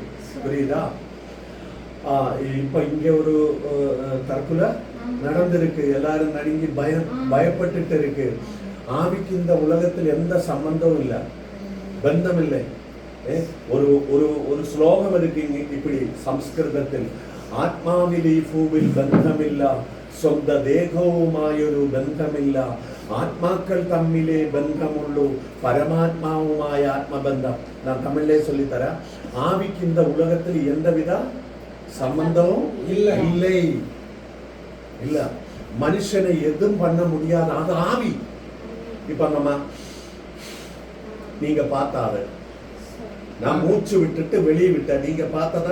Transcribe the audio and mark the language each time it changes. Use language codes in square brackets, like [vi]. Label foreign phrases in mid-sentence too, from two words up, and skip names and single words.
[ta] புரியுதா? இப்ப இங்க ஒரு தற்கொலை நடந்திருக்கு, எல்லாரும் நடுங்கி பயப்பட்டுட்டு இருக்கு. ஆவிக்கு இந்த உலகத்தில் எந்த சம்பந்தமும் இல்லை, பந்தம் இல்லை. ஒரு ஒரு ஒரு ஸ்லோகம் இருக்கு இப்படி [ml] സംസ്കൃതത്തിൽ, ആത്മാവിൽ ഈ ഭൂവിൽ ബന്ധമില്ല, സ്വന്ത ദേഹവുമായൊരു ബന്ധമില്ല, ആത്മാക്കൾ തമ്മിലേ ബന്ധമുള്ളൂ, പരമാത്മാവുമായ ആത്മബന്ധം. [ta] நான் தமிழ்லே சொல்லித்தரேன். ஆவிக்கு இந்த உலகத்தில் எந்தவித சம்பந்தமும் இல்லை. இல்ல, மனுஷனை எதுவும் பண்ண முடியாது, அது ஆவி. இப்ப நம்ம நீங்க பார்த்தாரு, நான் மூச்சு விட்டுட்டு வெளியே விட்ட, நீங்க பார்த்ததா?